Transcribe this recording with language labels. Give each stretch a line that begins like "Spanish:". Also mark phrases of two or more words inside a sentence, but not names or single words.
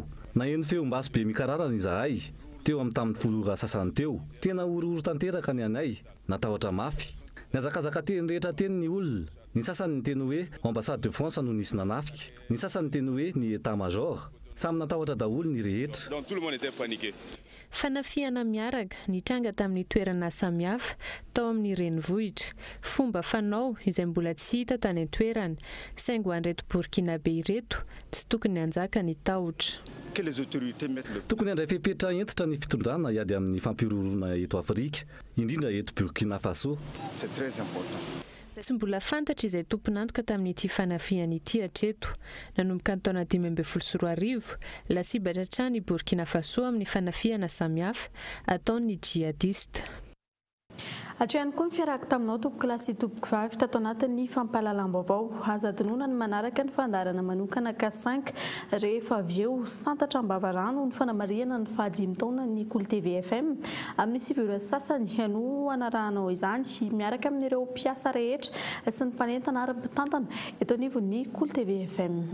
Malagasy: Na eny feom-basy be mikararana izahay teo amin'ny tamin'ny 10 ora sasany teo. Tena orooro tanteraka ny anay natahotra mafy. Niazakazaka teny rehetra teny ny olona. Ny sasany ny teny hoe
French: ambassade de France
Malagasy: no nisy nanafika. Ny sasany ny teny hoe ny état-major. Samy natahotra daholo ny rehetra.
French: Donc tout le monde était paniqué.
Malagasy: Fanafiana miaraka nitranga tamin'ny toerana samihafa tao amin'ny renivohitra. Fomba fanao izay mbola tsy hita tany an-toerana saingo an'ireto Burkinabe ireto tsy tokony hanjaka ny tahotra. Tokony handray fepetra entitra ny fitondrana hiady amin'ny fampiororona eto Afrika, indrindra eto Burkina Faso.
French: C'est très important.
Malagasy: Tsy mbola fantatra izay tompon'antoka tamin'ity fanafiana ity hatreto. Nanomboka ny taona 2014 lasibatra hatrany Burkina Faso amin'ny fanafiana samihafa ataon'ny jihadista. Hatrehany koa ny fiaraka taminao tompoko lasy tompoko vavy tato anatin'ny fampahalalam-baovao aza adinoana ny manaraka ny fandarana manokana K5 rehefa avy eo santatra Ambavarano ny fanamariana ny fahadimy taona ny Cool TV FM amin'ny sivy sasany no anarahanao izany miaraka amin'ireo mpiasa rehetra sy ny mpanentana ary mpitantana eto anivon'ny Cool TV FM.